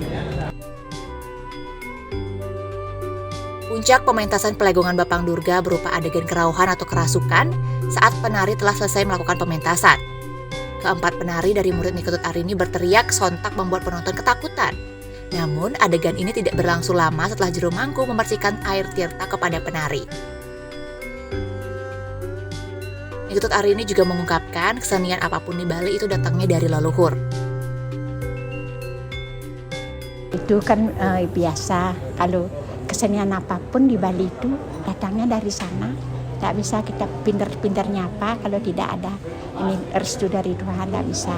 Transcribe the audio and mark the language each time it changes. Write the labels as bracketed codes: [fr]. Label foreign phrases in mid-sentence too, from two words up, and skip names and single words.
[id] Puncak pementasan Pelegongan Bapang Durga berupa adegan kerauhan atau kerasukan saat penari telah selesai melakukan pementasan. Keempat penari dari murid Niketut Arini berteriak sontak membuat penonton ketakutan. Namun adegan ini tidak berlangsung lama setelah Jero Mangku memercikan air tirta kepada penari. Niketut Arini juga mengungkapkan kesenian apapun di Bali itu datangnya dari leluhur. Itu kan biasa, kalau kesenian apapun di Bali itu datangnya dari sana. Tak bisa kita pinter-pinter nyapa kalau tidak ada ini restu dari Tuhan, tak bisa.